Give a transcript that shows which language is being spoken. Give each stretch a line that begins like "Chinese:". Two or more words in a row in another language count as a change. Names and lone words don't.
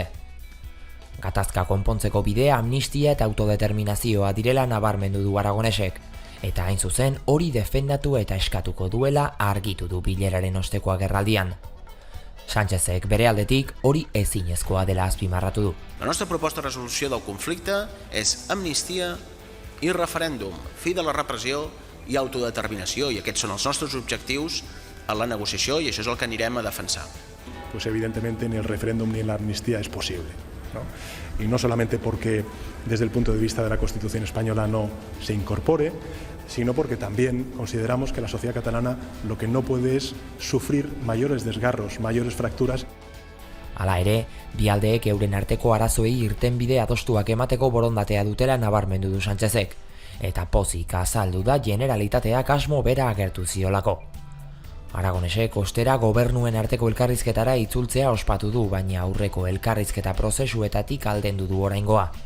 Basque: Gatazka konpontzeko bidea amnistia eta autodeterminazioa direla nabarmendu du Aragonesek, eta hain zuzen hori defendatu eta eskatuko duela argitu du bileraren osteko agerraldian. Sánchezek bere aldetik hori ezinezkoa dela azpimarratu du.
Catalan: La nostra proposta de resolució del conflicte és amnistia i referèndum, fi de la repressió i autodeterminació, i aquests són els nostres objectius en la negociació i això és el que anirem a defensar.
Spanish: Pues evidentemente ni el referéndum ni la amnistía es posible, ¿no? Y no solamente porque desde el punto de vista de la Constitución española no se incorpore, sino porque también consideramos que la sociedad catalana lo que no puede es sufrir mayores desgarros, mayores fracturas.
Basque: Hala ere, bi aldeek euren arteko arazoei irtenbide adostuak emateko borondatea dutela nabarmendu du Sánchezek, eta pozik azaldu da Generalitateak asmo bera agertu ziolako. Aragonesek ostera gobernuen arteko elkarrizketara itzultzea ospatu du, baina aurreko elkarrizketa prozesuetatik aldendu du oraingoa.